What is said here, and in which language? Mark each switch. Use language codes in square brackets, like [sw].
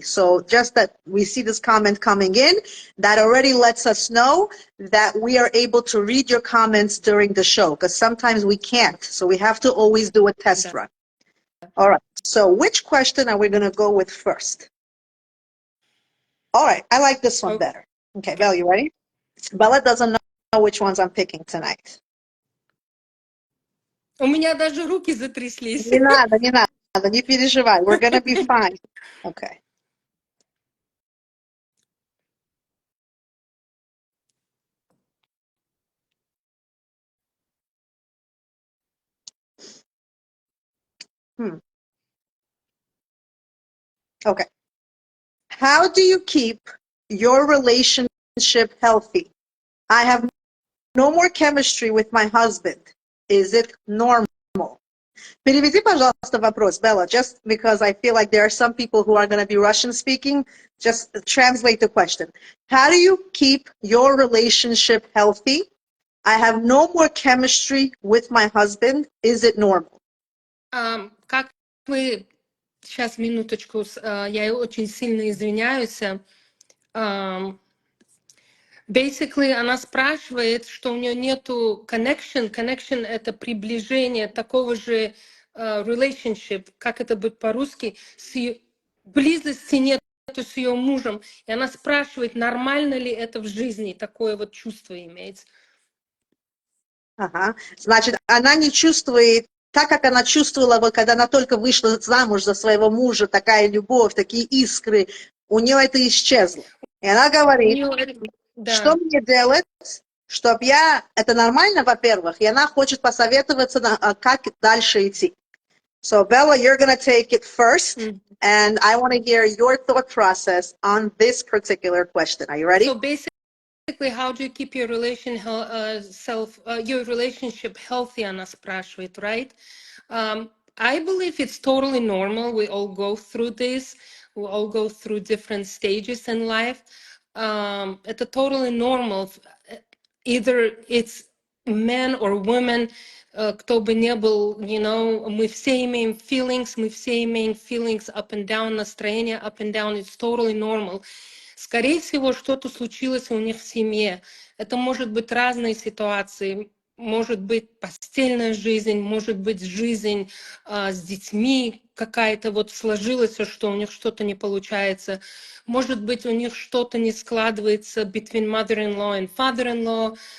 [en] So just that we see this comment coming in, that already lets us know that we are able to read your comments during the show, because sometimes we can't. So we have to always do a test run. All right. So which question are we going to go with first? All right. I like this one better. Okay, Bella, you ready? Bella doesn't know which ones I'm picking tonight. [ru] У меня даже руки затряслись. Не надо, не переживай. [en] We're going to be fine. Okay. Okay. How do you keep your relationship healthy? I have no more chemistry with my husband. Is it normal? [ru] Переведи, пожалуйста, вопрос, [en] Bella, just because I feel like there are some people who are going to be Russian speaking. Just translate the question. How do you keep your relationship healthy? I have no more chemistry with my husband. Is it normal? [ru] Как вы... Сейчас, минуточку, я очень сильно извиняюсь. Basically, она спрашивает, что у нее нету connection. Connection — это приближение такого же relationship, как это будет по-русски, близости нет с ее мужем. И она спрашивает, нормально ли это в жизни, такое вот чувство иметь. Ага. Значит, она не чувствует так, как она чувствовала, вот, когда она только вышла замуж за своего мужа, такая любовь, такие искры, у нее это исчезло. И она говорит, что мне делать, чтобы это нормально, во-первых, и она хочет посоветоваться, как дальше идти. [en] So, Bella, you're going to take it first, and I want to hear your thought process on this particular question. Are you ready? So basically, how do you keep your your relationship healthy? [ru] Она спрашивает, right? [en] I believe it's totally normal. We all go through this. We all go through different stages in life. Это totally normal. Either it's men or women, [ru] кто бы ни был, [en] you know, [ru] мы все имеем [en] feelings up and down, [ru] настроение [en] up and down. It's totally normal. [ru] Скорее всего, что-то случилось у них в семье. Это может быть разные ситуации. Может быть постельная жизнь, может быть жизнь с детьми какая-то вот сложилась, что у них что-то не получается. Может быть у них что-то не складывается [en] between mother-in-law and father-in-law.